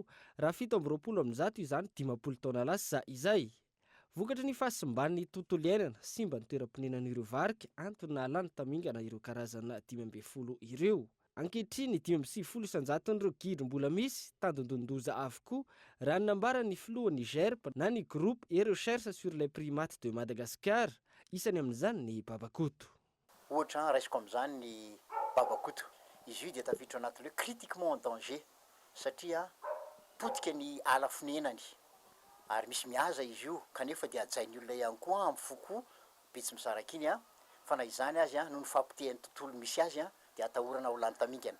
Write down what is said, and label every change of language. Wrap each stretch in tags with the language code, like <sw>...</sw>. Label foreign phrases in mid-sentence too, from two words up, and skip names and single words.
<mg>Raha 720 izany 50 taona lasa izay. Vokatry ny fahasimban'ny tontolo iainana, simba ny toeram-ponenan'ireo varika, antony alany tamingana ireo karazana 570 ireo. Ankehitriny 570 isan-jaton'ireo gidro mbola misy tandondondoza avokoa raha nambaran'ny filohan'ny GERP na ny groupe et recherche sur les primates de Madagascar, isany amin'izany ny babakoto. Ohatra raisiko amin'izany ny babakoto. Izy io dia tafiditra anatin'ilay</mg> <fr>critiquement en danger</fr> <mg>satria potika ny ala fonenany. Ary misy mihaza izy io kanefa dia ajain'ny olona ihany koa amin'ny foko betsy misaraka iny fa na izany azy noho ny fampitehan'ny tontolo misy azy dia atahorana ho lany tamingana.</mg>